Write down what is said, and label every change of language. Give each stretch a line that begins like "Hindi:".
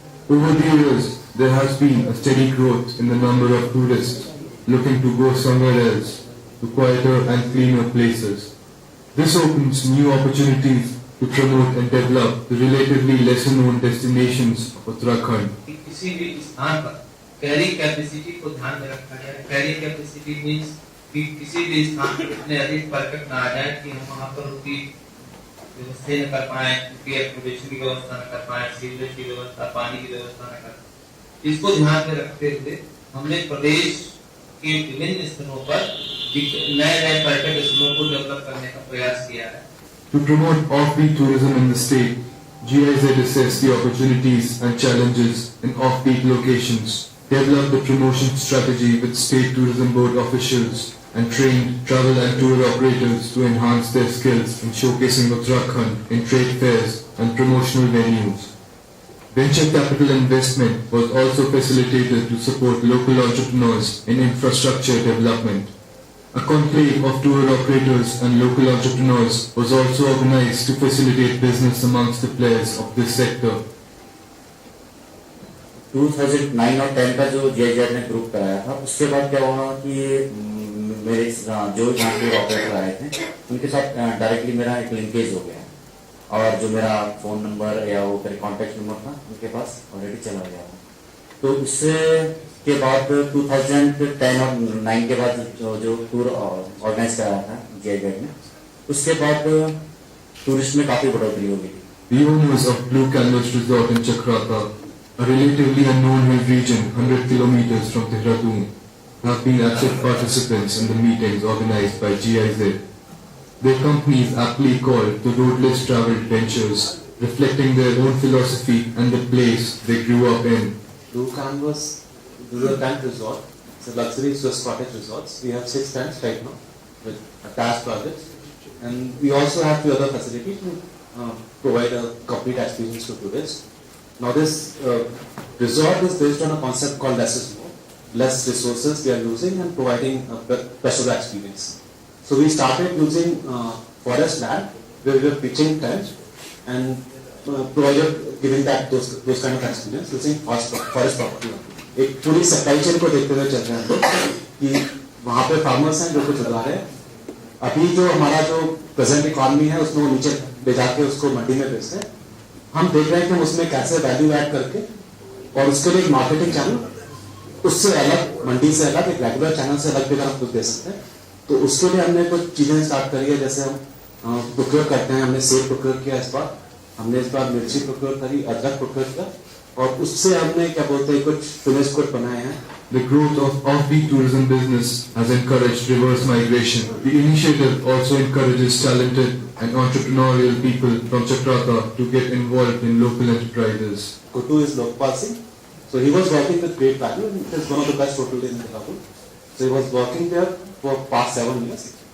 English: Over the years, there has been a steady growth in the number of tourists looking to go somewhere else, to quieter and cleaner places. This opens new opportunities to promote and develop the relatively lesser known destinations of Uttarakhand.
Hindi: किसी भी स्थान पर carry capacity को ध्यान में रखा जाए। Carry capacity means कि किसी भी स्थान पर इतने अधिक पर्यटक न आ जाए कि हम वहाँ पर उनकी व्यवस्था न कर पाए, उनकी एक्कोमोडेशन की व्यवस्था न कर पाए, सीवरेज की व्यवस्था, पानी की व्यवस्था न कर पाए। इसको ध्यान में रखते हुए हमने प्रदेश के विभिन्न स्थलों पर नए पर्यटक स्थलों को डेवलप करने का प्रयास किया है।
English: To promote offbeat tourism in the state, GIZ assessed the opportunities and challenges in offbeat locations, developed the promotion strategy with state tourism board officials, and trained travel and tour operators to enhance their skills in showcasing Uttarakhand in trade fairs and promotional venues. Venture capital investment was also facilitated to support local entrepreneurs in infrastructure development. A conclave of tour operators and local entrepreneurs was also organized to facilitate business amongst the players of this sector.
Hindi: 2009 और 10 का जो JIZ ने group कराया था, उसके बाद क्या हुआ कि मेरे जो यहाँ के ऑपरेटर आए थे उनके साथ डायरेक्टली मेरा एक लिंकेज हो गया, और जो मेरा फ़ोन नंबर या वो मेरे कॉन्टैक्ट नंबर था उनके पास ऑलरेडी चला गया था। तो उससे के बाद 2010 और 9 के बाद जो टूर ऑर्गेनाइज कराया था JIZ ने, उसके बाद टूरिस्ट में काफ़ी बढ़ोतरी हो गई।
English: The owners of Blue Canvas Resort in Chakrata, a relatively unknown hill region 100 kilometers from Dehradun, have been active participants in the meetings organized by GIZ Their companies aptly called the roadless travel ventures, reflecting their own philosophy and the place they grew up in. Blue Canvas Rural Tent Resort. It's a luxury Swiss cottage resorts. We have 6 tents right now with attached projects, and we also have 2 other facilities to provide a complete experience to tourists. Now this resort is based on a concept called less is more. Less resources we are using and providing a better experience. So we started using forest land where we were pitching tents and provided giving that those kind of experience using forest property.
Hindi: एक पूरी supply chain को देखते हुए चल रहे हैं हम लोग कि वहाँ पे फार्मर्स हैं जो कुछ उगा रहे हैं. अभी जो हमारा जो प्रेजेंट इकॉनमी है उसमें वो नीचे ले जाके उसको मंडी में बेचते हैं. हम देख रहे हैं कि हम उसमें कैसे वैल्यू ऐड करके और उसके लिए एक मार्केटिंग चैनल उससे अलग, मंडी से अलग, एक रेगुलर चैनल से अलग भी हम कुछ दे सकते हैं. तो उसके लिए हमने कुछ चीजें स्टार्ट करी है. जैसे हम प्रोक्योर करते हैं, हमने सेब प्रोक्योर किया इस बार, हमने इस बार मिर्ची प्रोक्योर करी, अदरक प्रोक्योर किया और उससे हमने क्या बोलते हैं कुछ फिनिश गुड बनाए हैं.
English: The growth of offbeat tourism business has encouraged reverse migration. The initiative also encourages talented and entrepreneurial people from Chakrata to get involved in local enterprises. Kutu is Lokpal Singh. So he was working with great value and it is one of the best hotels in Nepal. So he was working there for past 7 years.